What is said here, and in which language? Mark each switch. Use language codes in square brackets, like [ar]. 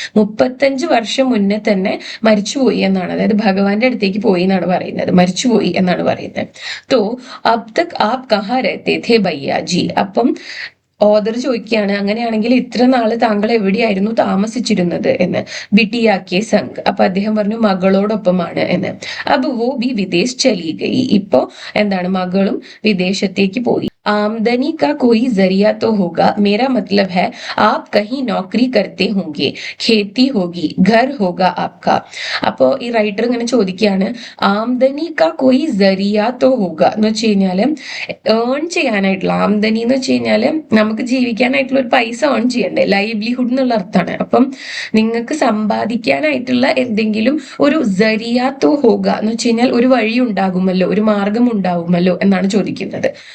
[ml] 35 വർഷം മുന്നേ തന്നെ മരിച്ചുപോയി എന്നാണ്, അതായത് ഭഗവാന്റെ അടുത്തേക്ക് പോയി എന്നാണ് പറയുന്നത്, മരിച്ചുപോയി എന്നാണ് പറയുന്നത്. [hi] തോ അബ് തക് ആപ് കഹാ രഹത്തെ ഥേ ഭയ്യാജി. [ml] അപ്പം ഓദർ ചോദിക്കുകയാണ്, അങ്ങനെയാണെങ്കിൽ ഇത്ര നാള് താങ്കൾ എവിടെയായിരുന്നു താമസിച്ചിരുന്നത് എന്ന്. [hi] ബിട്ടിയാക്കിയ സംഘ്. [ml] അപ്പൊ അദ്ദേഹം പറഞ്ഞു, മകളോടൊപ്പമാണ് എന്ന്. [hi] അബ് വോ ബി വിദേശ് ചലി ഗയി. [ml] ഇപ്പോ എന്താണ്, മകളും വിദേശത്തേക്ക് പോയി. [hi] आमदनी का कोई जरिया तो होगा, मेरा मतलब है आप कहीं नौकरी करते होंगे, खेती होगी, घर होगा आपका. [ml] അപ്പോ ഈ റൈറ്റർ ഇങ്ങനെ ചോദിക്കുകയാണ്, [hi] ആംദനി കാ കോയി ജറിയ തോ ഹോഗ [ml] എന്ന് വെച്ച് കഴിഞ്ഞാല് ഏൺ ചെയ്യാനായിട്ടുള്ള, ആംദനി എന്ന് വെച്ച് കഴിഞ്ഞാല് നമുക്ക് ജീവിക്കാനായിട്ടുള്ള ഒരു പൈസ ഏൺ ചെയ്യണ്ടേ, ലൈവ്ലിഹുഡ് എന്നുള്ള അർത്ഥമാണ്. അപ്പം നിങ്ങൾക്ക് സമ്പാദിക്കാനായിട്ടുള്ള എന്തെങ്കിലും ഒരു [hi] ജറിയ തോ ഹോഗ [ml] എന്ന് വെച്ച് കഴിഞ്ഞാൽ ഒരു വഴി ഉണ്ടാകുമല്ലോ, ഒരു മാർഗം ഉണ്ടാകുമല്ലോ എന്നാണ് ചോദിക്കുന്നത്.